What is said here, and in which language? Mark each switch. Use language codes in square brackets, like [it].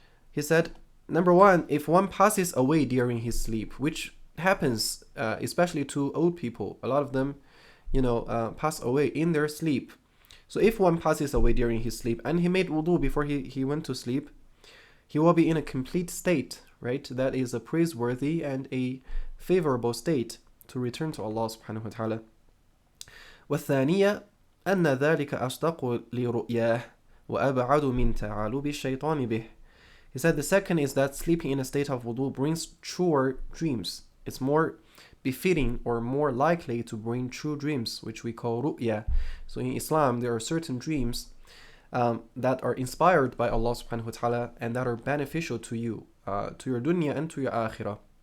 [en] He said, number one, if one passes away during his sleep, which happens especially to old people, a lot of them, pass away in their sleep. So if one passes away during his sleep and he made wudu before he went to sleep, he will be in a complete state, right? That is a praiseworthy and a favorable state to return to Allah subhanahu wa ta'ala. [ar] والثانية أن ذلك أصدق لرؤياه وأبعد من تعالب الشيطان به. [en] He said the second is that sleeping in a state of wudu brings truer dreams. It's more befitting or more likely to bring true dreams, which we call ru'ya. So in Islam, there are certain dreams that are inspired by Allah subhanahu wa ta'ala and that are beneficial to you, to your dunya and to your akhirah.